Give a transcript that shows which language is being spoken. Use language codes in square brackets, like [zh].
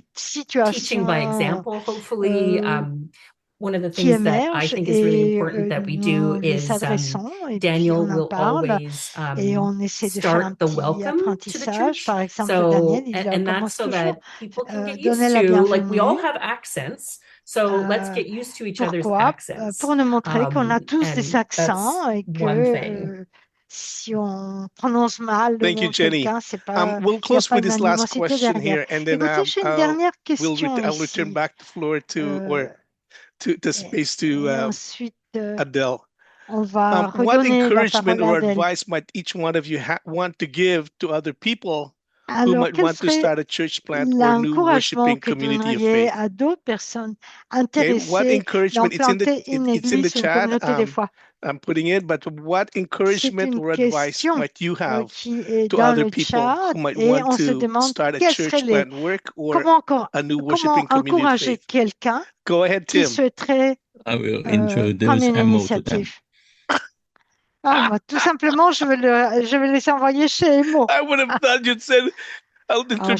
[en] teaching by example, hopefully. One of the things that I think is really important that we do is Daniel will always start the welcome to the church. So, and that's so that people can get used to, like we all have accents. So let's get used to each other's accents. [fr] Pour nous montrer qu'on a tous des accents et que si on prononce mal le nom de quelqu'un, c'est pas. [en] We'll close with this last question [fr] derrière. [en] Here, and then I'll return back the floor to space to Adele. What encouragement or advice might each one of you want to give to other people who might want to start a church plant or a new worshiping community of faith? [fr] À d'autres personnes intéressées [en] what encouragement? It's in the chat. I'm putting it, but what encouragement or advice might you have to other people who might want to start a church plant work or a new worshiping community of faith? Go ahead, Tim. I will introduce Emo to them. [fr] Moi, tout simplement, je vais laisser envoyer chez Emo. [en] I would have thought you'd said, I'll introduce.